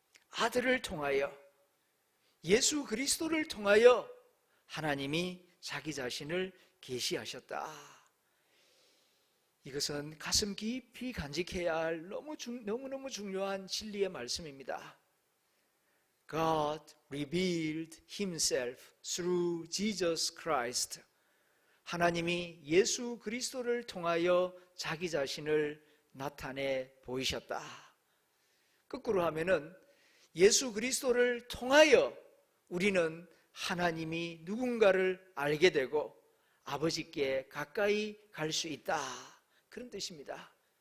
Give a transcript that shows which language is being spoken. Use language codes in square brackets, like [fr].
[ko] 아들을 통하여 예수 그리스도를 통하여 하나님이 자기 자신을 계시하셨다. 이것은 가슴 깊이 간직해야 할 너무너무 중요한 진리의 말씀입니다. [en] God revealed himself through Jesus Christ. [ko] 하나님이 예수 그리스도를 통하여 자기 자신을 나타내 보이셨다. 거꾸로 하면은 예수 그리스도를 통하여 우리는 하나님이 누군가를 알게 되고 아버지께 가까이 갈 수 있다. 그런 뜻입니다.